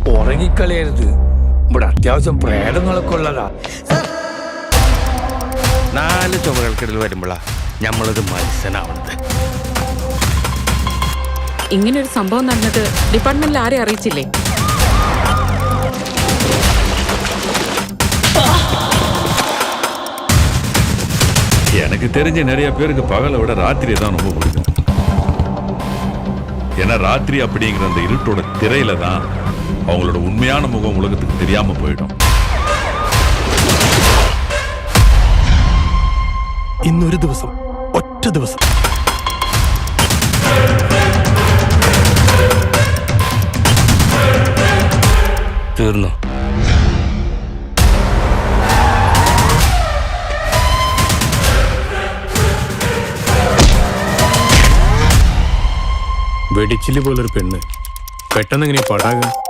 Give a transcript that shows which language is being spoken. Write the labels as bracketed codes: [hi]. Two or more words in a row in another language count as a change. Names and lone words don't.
[ml] ഇറങ്ങിക്കളയരുത്. ഇവിടെ അത്യാവശ്യം പ്രേതങ്ങളൊക്കെ ഉള്ളതാ. 4 ചുമകൾക്കിടയിൽ വരുമ്പോഴാ നമ്മളൊരു മനുഷ്യനാവണത്. ഇങ്ങനൊരു സംഭവം നടന്നത് ഡിപ്പാർട്ട്മെന്റിൽ ആരെ അറിയിച്ചില്ലേ? [ta] எனக்கு தெரிஞ்ச நிறைய பேருக்கு பகலை விட ராத்திரியை தான் ரொம்ப பிடிக்கும். ஏன்னா ராத்திரி அப்படிங்கிற அந்த இருட்டோட திரையில தான் அவங்களோட உண்மையான முகம் உலகத்துக்கு தெரியாம போயிடும். [ml] ഇന്നൊരു ദിവസം, ഒറ്റ ദിവസം തീർന്നു. വെടിച്ചില് പോലൊരു പെണ്ണ് പെട്ടെന്ന് എങ്ങനെ പടാകും?